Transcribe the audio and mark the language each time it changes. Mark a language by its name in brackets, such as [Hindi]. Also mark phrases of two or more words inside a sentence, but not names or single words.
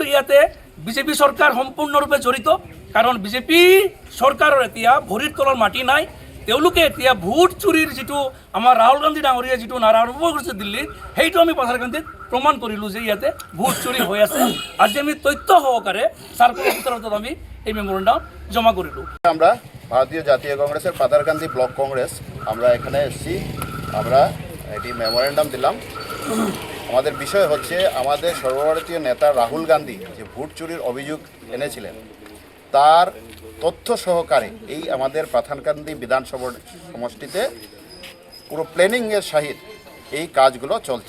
[Assamese] ইয়াতে বিজেপি চৰকাৰ সম্পূৰ্ণৰূপে জড়িত, কাৰণ বিজেপি চৰকাৰৰ এতিয়া ভৰিৰ তলৰ মাটি নাই। তেওঁলোকে এতিয়া ভোট চুৰিৰ যিটো আমাৰ ৰাহুল গান্ধী ডাঙৰীয়াই যিটো নাৰা আৰম্ভ কৰিছে দিল্লীত, সেইটো আমি পাথাৰকান্দিত প্ৰমাণ কৰিলোঁ যে ইয়াতে ভোট চুৰি হৈ আছে। আজি আমি তথ্য সহকাৰে [English] circle officer [Assamese] হাতত আমি এই মেমোরেন্ডাম জমা করিল। [Bangla] আমরা ভারতীয় জাতীয় কংগ্রেসের পাথারকান্দি ব্লক কংগ্রেস আমরা এখানে এসেছি, আমরা এটি মেমোরেন্ডাম দিলাম। আমাদের বিষয় হচ্ছে আমাদের সর্বভারতীয় নেতা রাহুল গান্ধী যে ভোট চুরির অভিযোগ এনেছিলেন, তার তথ্য সহকারে এই আমাদের পাথারকান্দি বিধানসভা সমষ্টিতে পুরো প্ল্যানিংয়ের সহিত এই কাজগুলো চলছে।